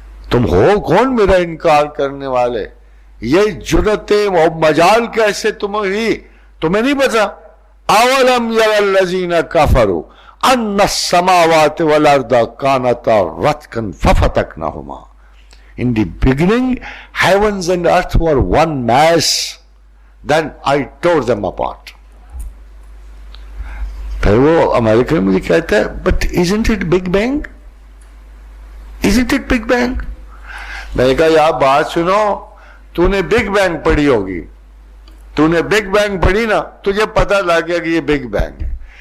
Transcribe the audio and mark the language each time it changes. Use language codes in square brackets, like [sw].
[ur] تم ہو کون میرا انکار کرنے والے؟ یہ جرتیں وہ مجال کیسے تمہیں نہیں پتا؟ [ar] اولم یر الذین کفروا ان السماوات والارض کانتا رتقا ففتقناہما. [en] In the beginning, heavens and earth were one mass. Then I tore them apart. [ur] پھر وہ امریکن مجھے کہتا ہے [en] but isn't it Big Bang? Isn't it Big Bang? [ur] میں نے کہا یار بات سنو, تو نے بگ بینگ پڑھی ہوگی, تو نے بگ بینگ پڑھی نا, تجھے پتہ لگ گیا کہ یہ بگ بینگ ہے.